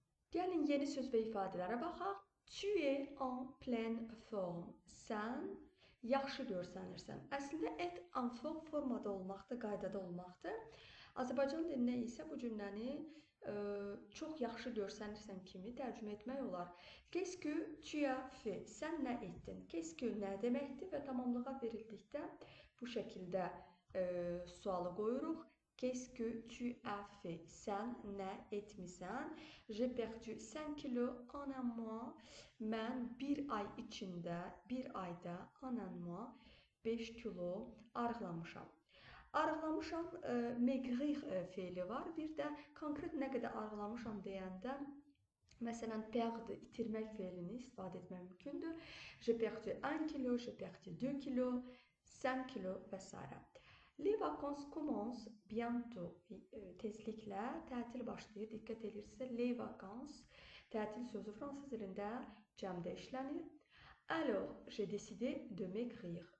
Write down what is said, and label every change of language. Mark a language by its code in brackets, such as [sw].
[az] Gelin yeni söz ve ifadelere baxaq. [fr] Tu es en pleine forme. [az] Sən yaxşı görsənirsən. Əslində et en forme formada olmaqdır, qaydada olmaqdır. Azərbaycan dilində isə bu cümləni çox yaxşı görsənirsən kimi tərcümə etmək olar. [fr] Qu'est-ce que tu as fait? [az] Sən nə etdin? Qu'est-ce que nə deməkdir və tamamlığa verildikdə bu şəkildə sualı qoyuruq. [fr] Qu'est-ce que tu as fait? [az] Sən nə etmisən? [fr] J'ai perdu 5 kilos en un mois. [az] Mən bir ay içində, bir ayda [fr] en un mois [az] 5 kilo arıqlamışam. Arıqlamışam, maigrir feili var. Bir də konkret nə qədər arıqlamışam deyəndə, məsələn, perdre, itirmək feilini istifadə etmək mümkündür. [fr] J'ai perdu 1 kilo, j'ai perdu 2 kilo, 5 kilo və s. Les vacances commencent bientôt. [az] Tezliklə tətil başlayır. Diqqət edirsə, [fr] les vacances, [az] tətil sözü fransız dilində cəmdə işlənir. [fr] Alors, j'ai décidé de maigrir.